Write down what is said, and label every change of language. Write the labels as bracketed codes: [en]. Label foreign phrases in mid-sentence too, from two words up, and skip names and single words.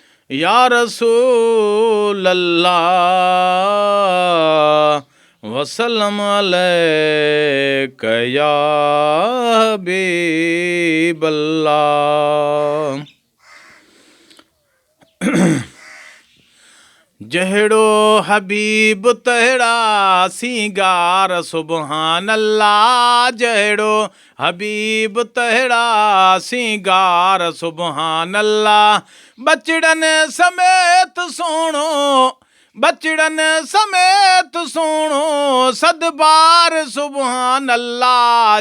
[ar] يا رسول الله، وسلم عليك يا حبيب الله۔ [sd] جهڙو حبيب تهڙا سينگار، [ar] سبحان الله۔ [sd] جهڙو حبيب تهڙا سينگار، [ar] سبحان الله۔ [sd] ٻچڙن سميت سهڻو، ٻچڙن سميت سهڻو صد بار، [ar] سبحان الله۔